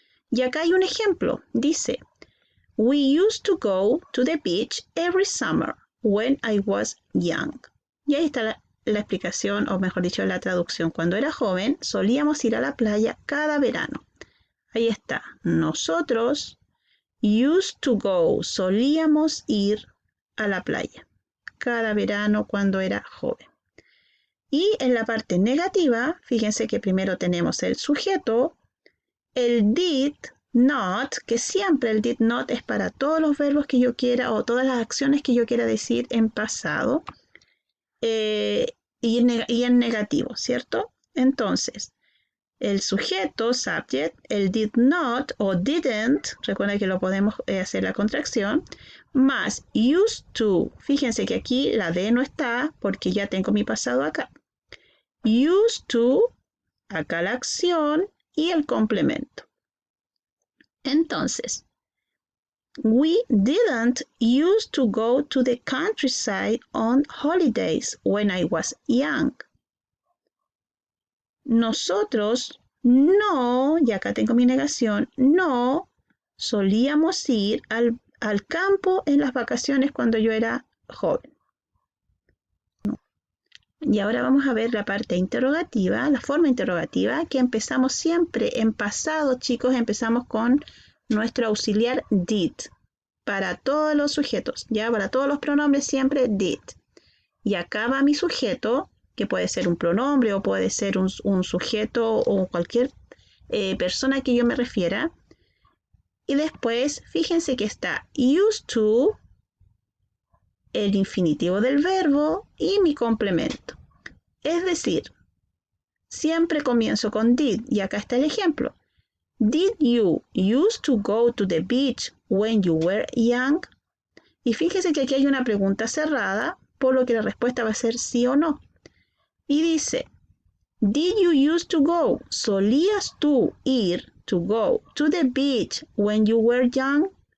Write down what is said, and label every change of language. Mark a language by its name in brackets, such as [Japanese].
[Spanish] Y acá hay un ejemplo, dice, [English] We used to go to the beach every summer when I was young. [Spanish] Y ahí está la explicación, o mejor dicho, la traducción. Cuando era joven, solíamos ir a la playa cada verano. Ahí está. Nosotros [English] used to go, [Spanish] solíamos ir a la playa cada verano cuando era joven. Y en la parte negativa, fíjense que primero tenemos el sujeto, el did not, que siempre el did not es para todos los verbos que yo quiera o todas las acciones que yo quiera decir en pasado y en negativo, ¿cierto? Entonces, el sujeto, subject, el did not o didn't, recuerda que lo podemos hacer la contracción, más used to. Fíjense que aquí la D no está porque ya tengo mi pasado acá. Used to, acá la acción y el complemento. Entonces, [English] we didn't used to go to the countryside on holidays when I was young. [Spanish] Nosotros no, y acá tengo mi negación, no solíamos ir al campo en las vacaciones cuando yo era joven. Y ahora vamos a ver la parte interrogativa, la forma interrogativa, que empezamos siempre en pasado, chicos, empezamos con nuestro auxiliar did. Para todos los sujetos, ya para todos los pronombres siempre did. Y acá va mi sujeto, que puede ser un pronombre o puede ser un sujeto o cualquier persona que yo me refiera. Y después, fíjense que está used to, el infinitivo del verbo y mi complemento. Es decir, siempre comienzo con did y acá está el ejemplo. [English] Did you used to go to the beach when you were young? [Spanish] Y fíjense que aquí hay una pregunta cerrada, por lo que la respuesta va a ser sí o no. Y dice, [English] Did you used to go? [Spanish] ¿Solías tú ir [English] to go to the beach when you were young?